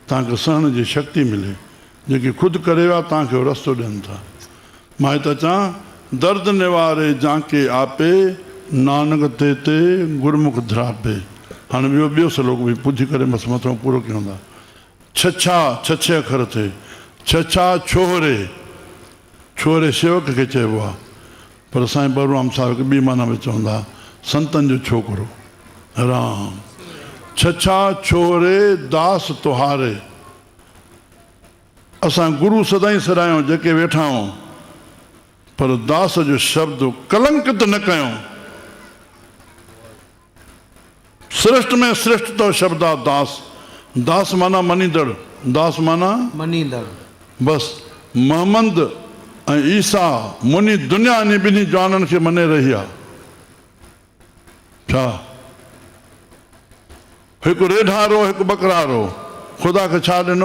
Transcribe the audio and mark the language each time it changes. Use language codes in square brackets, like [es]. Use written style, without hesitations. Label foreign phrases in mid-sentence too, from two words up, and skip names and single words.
[sd] तव्हांखे सहण जी शक्ति मिले, जेकी ख़ुदि करे विया तव्हांखे उहो रस्तो ॾियनि था। मां त चवां [pa] दर्द निवारे जांके आपे, नानक ते ते गुरमुख धरापे। [sd] हाणे ॿियो सलोक बि पुछी करे बसि मथां पूरो कयूं था। छछा छछे अखर थिए, छछा छोहरे, छोहरे सेवक खे चइबो आहे, पर साईं बलराम साहिब खे ॿी माना में चवंदा संतनि जो छोकिरो राम। [pa] छछा छोहरे दास तुहारे, [sd] असां गुरु सदाईं सरायूं जेके वेठा आहियूं, पर दास जो शब्द कलंकित न कयूं। श्रेष्ठ में श्रेष्ठ तो शब्द आहे दास। दास माना मनींदड़, दास माना मनींदड़। बसि मोहम्मद ऐं ईसा मुनी दुनिया इन ॿिन्ही जवाननि खे मने रही आहे। छा हिकु रेढारो हिकु बकरारो, ख़ुदा खे छा ॾिनो?